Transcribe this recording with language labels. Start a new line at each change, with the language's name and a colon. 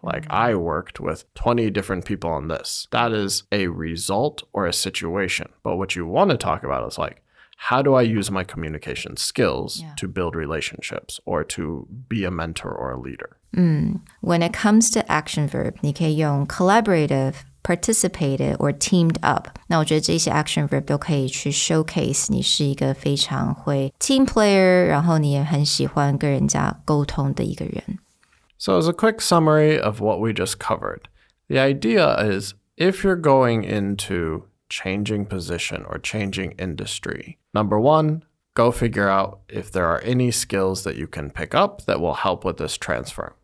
English: Like I worked with 20 different people on this. That is a result or a situation. But what you want to talk about is like, how do I use my communication skills to build relationships or to be a mentor or a leader? When it comes to action verb,
Chinese: 你可以用
English: collaborative, participated, or teamed up.
Chinese: 那我觉得这些 action verb 都可以去 showcase 你是一个非常会 team player, 然后你也很喜欢跟人家沟通的一个人。
English: So as a quick summary of what we just covered, the idea is if you're going into changing position or changing industry, number one, go figure out if there are any skills that you can pick up that will help with this transfer.